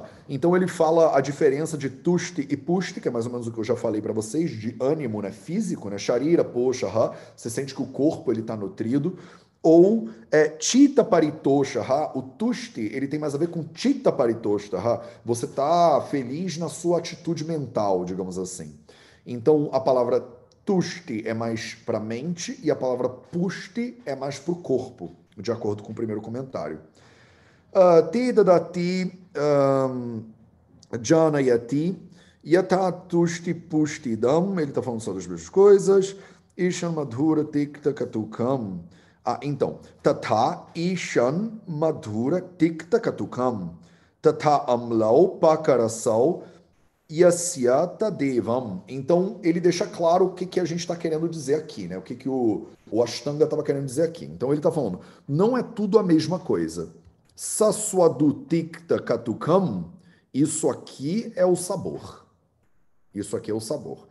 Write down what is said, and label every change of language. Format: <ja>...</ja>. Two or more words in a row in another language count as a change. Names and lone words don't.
<pt>Então ele fala a diferença de tushti e pushti, que é mais ou menos o que eu já falei para vocês, de ânimo, né, físico, né,</pt> <sa>sharira, poshaha,</sa> <pt>você sente que o corpo ele está nutrido, ou</pt> <sa>chitta paritoshaha,</sa> <pt>o tushti, ele tem mais a ver com</pt> <sa>chitta paritoshaha,</sa> <pt>você está feliz na sua atitude mental, digamos assim. Então a palavra tushti é mais para a mente e a palavra pushti é mais para o corpo, de acordo com o primeiro comentário.</pt> <sa>Te dadati janayati yata tushti pushtidam.</sa> <pt>Ele está falando só das mesmas coisas.</pt> <sa>Ishan madhura tikta katukam. Então, tata ishan madhura tikta katukam. Tata amlau pakarasau yasyata devam.</sa> <pt>Então, ele deixa claro o que a gente está querendo dizer aqui, né? O que o Ashtanga estava querendo dizer aqui. Então, ele está falando, não é tudo a mesma coisa.</pt> <sa>Saswadutikta katukam,</sa> <pt>isso aqui é o sabor. Isso aqui é o sabor.</pt>